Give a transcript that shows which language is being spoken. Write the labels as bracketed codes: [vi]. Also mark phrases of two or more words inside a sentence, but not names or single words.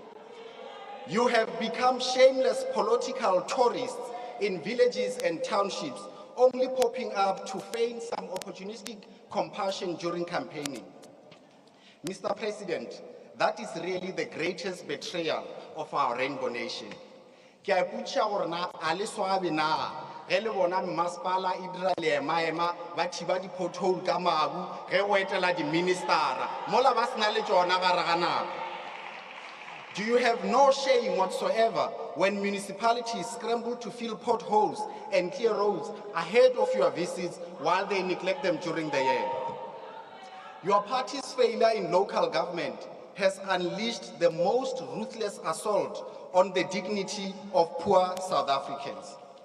[en] You have become shameless political tourists in villages and townships, only popping up to feign some opportunistic compassion during campaigning. Mr. President, that is really the greatest betrayal of our rainbow nation. [nso] Ke a ipotša gore na a le swabe na ge le bona masepala e dira leemaema ba thiba di-pothole ka mabu ge go etela di-ministera mola ba sena le tšona gare ga nako. [en] Do you have no shame whatsoever when municipalities scramble to fill potholes and clear roads ahead of your visits while they neglect them during the year? Your party's failure in local government has unleashed the most ruthless assault on the dignity of poor South Africans.